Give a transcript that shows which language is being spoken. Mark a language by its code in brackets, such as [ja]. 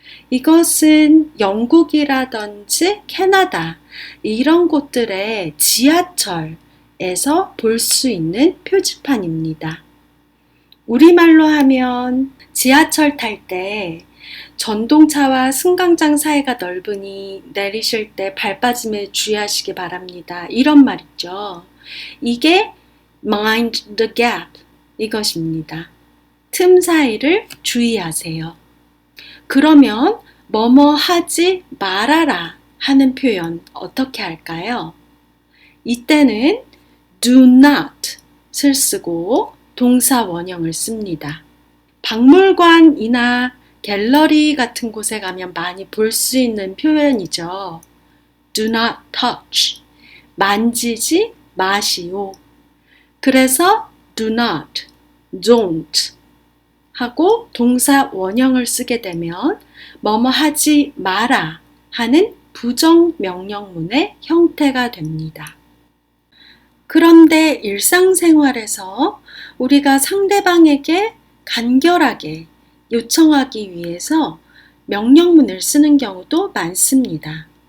[ko] 이것은 영국이라든지 캐나다 이런 곳들의 지하철에서 볼 수 있는 표지판입니다. 우리말로 하면 지하철 탈 때 전동차와 승강장 사이가 넓으니 내리실 때 발 빠짐에 주의하시기 바랍니다. 이런 말 있죠. 이게 [en] mind the gap [ko] 이것입니다. 틈 사이를 주의하세요. 그러면 뭐뭐 하지 말아라 하는 표현 어떻게 할까요? 이때는 do not을 쓰고 동사 원형을 씁니다. 박물관이나 갤러리 같은 곳에 가면 많이 볼 수 있는 표현이죠. [en] Do not touch, [ko] 만지지 마시오. 그래서 do not, don't 하고 동사 원형을 쓰게 되면 뭐뭐 하지 마라 하는 부정 명령문의 형태가 됩니다. 그런데 일상생활에서 우리가 상대방에게 간결하게 요청하기 위해서 명령문을 쓰는 경우도 많습니다.